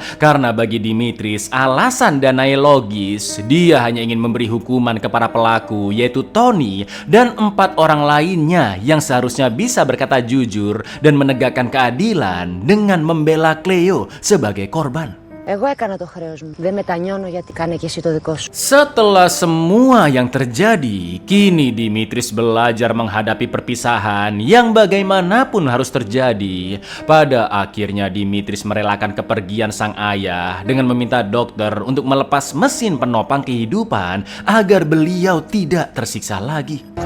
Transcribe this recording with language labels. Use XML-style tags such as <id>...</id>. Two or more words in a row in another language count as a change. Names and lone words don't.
<id>Karena bagi Dimitris, alasan Danae logis. Dia hanya ingin memberi hukuman kepada pelaku, yaitu Tony dan 4 orang lainnya yang seharusnya bisa berkata jujur dan menegakkan keadilan dengan membela Cleo sebagai korban.</id> <el>Εγώ έκανα το χρέος μου. Δεν μετανιώνω γιατί κάνε και εσύ το δικό σου.</el> <id>Setelah semua yang terjadi, kini Dimitris belajar menghadapi perpisahan yang bagaimanapun harus terjadi. Pada akhirnya Dimitris merelakan kepergian sang ayah dengan meminta dokter untuk melepas mesin penopang kehidupan agar beliau tidak tersiksa lagi.</id>